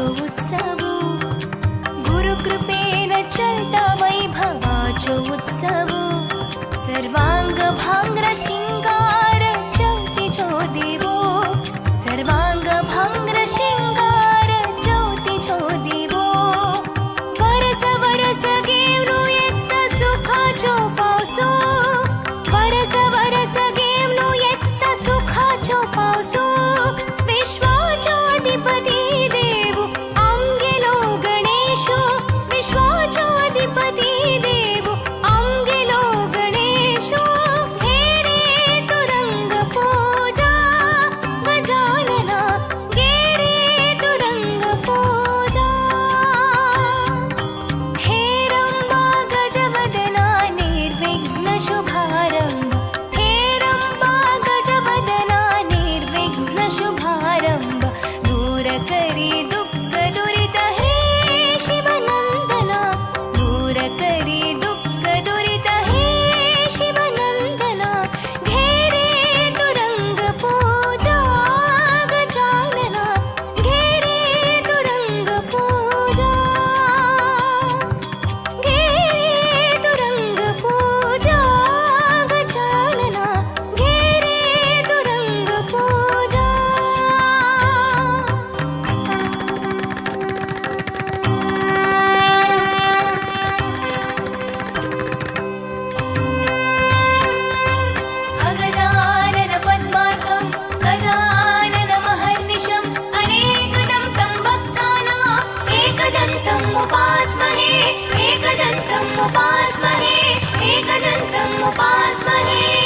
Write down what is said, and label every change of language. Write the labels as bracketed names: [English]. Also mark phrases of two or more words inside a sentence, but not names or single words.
[Konkani] उत्सव गुरुकृपेन चलता वैभवाचो उत्सव सर्वांग भांग्र शिंगार ज्योतिचो देवो सर्वांग भांग्र शिंगार ज्योतिचो देवो वरस वरस घेवनु येत्ता सुखाचो पावसो वरस वरस घेवनु येत्ता सुखाचो पावसो विश्वाचो अधिपती देव आमगेलो गणेशो विश्वाचो अधिपती देव आमगेलो गणेशो घेरे तू रंग पूजा गजानना घेरे तू रंग पूजा हे रंबा गजवदना निर्विघ्न शुभारंभ हे रंबा गजवदना निर्विघ्न शुभारंभ दूर करी दुःख दुरित हे शिवनंदना दूर करी दुःख दुरित हे शिवनंदना घेरे तू रंग पूजा गजानना घेरे तू रंग पूजा घेरे तू रंग पूजा गजानना घेरे तू रंग पूजा [Sanskrit] अगजानन पद्मार्कं गजानन महर्निशम् अनेकदं तं भक्तानां एकदन्तम् उपास्महे एकदन्तम् उपास्महे एकदन्तम् उपास्महे